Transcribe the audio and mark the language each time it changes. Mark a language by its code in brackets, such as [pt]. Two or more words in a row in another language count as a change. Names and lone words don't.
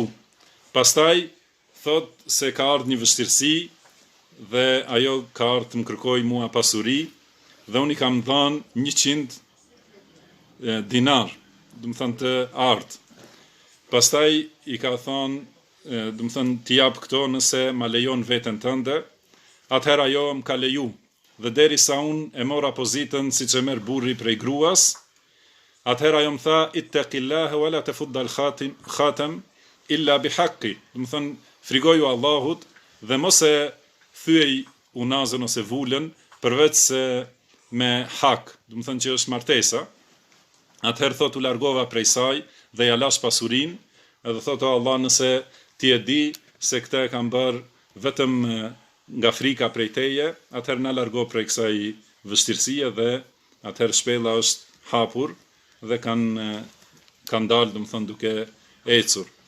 [sq] Pastaj thot se ka ardhur një vështirësi dhe ajo ka ardhur të më kërkoj mua pasuri dhe unë i kam dhënë 100 dinar, do të thënë të ardh. Pastaj i ka thënë, do të thënë, t'i jap këto nëse ma lejon veten tënde. Atëherë ajo më ka leju dhe derisa unë e mora pozitën siç e merr burri prej gruas, atëherë ajo më tha, [ar] اتقي الله ولا تفضي الخاتم إلا بحقه. [sq] Do të thënë, frigoju Allahut dhe mos e thyej unazën ose vulën përveç se me hak, do të thënë që është martesa. Atëherë thot u largova prej saj dhe ja lash pasurinë, edhe thot, o Allah, nëse ti e di se këtë e kam bërë vetëm nga frika prej teje, atëherë na largo prej kësaj vështirësie dhe atëherë shpella është hapur dhe kanë dalë, do të thënë, duke ecur.